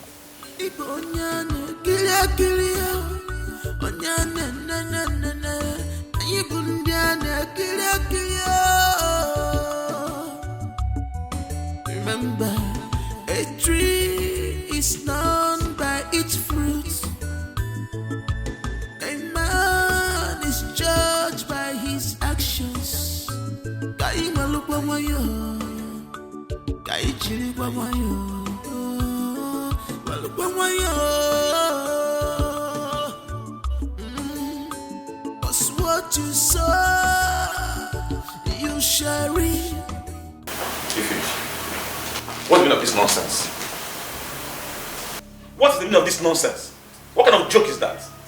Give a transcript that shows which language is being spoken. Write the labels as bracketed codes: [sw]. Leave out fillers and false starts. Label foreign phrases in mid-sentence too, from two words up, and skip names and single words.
[en] Remember, a tree is known by its fruits. A man is judged by his actions. Kai malupa mayo, kai chili pa mayo, malupa mayo. Cause what you sow, you shall reap. What's the meaning of this nonsense? What's the meaning of this nonsense? What kind of joke is that?